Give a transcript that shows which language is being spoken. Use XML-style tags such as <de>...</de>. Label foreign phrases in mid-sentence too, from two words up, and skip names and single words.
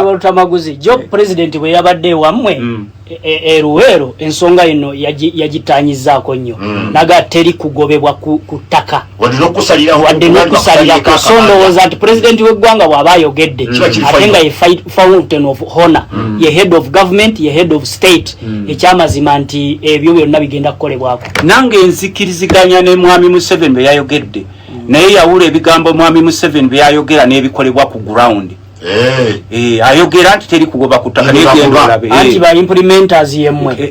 <lg>Lutamaguzi jo president bwe yabadde wammwe Luweero ensonga eno yagitanyizaako nnyo naga teri kugobebwa ku ttaka wadde n'okusalirako so ndowooza nti president w'eggwanga bw'aba ayogedde ate nga ye</lg> <en>fountain of honor</en> <lg>ye</lg> <en>head of government</en> <lg>ye</lg> <en>head of state</en> <lg>ekyamazima nti ebyo byonna bigenda kukolebwako nange nzikiriziganya ne mwami Museveni bwe yayogedde naye yawula ebigambo mwami Museveni bye yayogera n'ebikolebwa ku ground ayogera nti teri kugoba kutaka n'egenda anti ba implementers yemmwe</lg>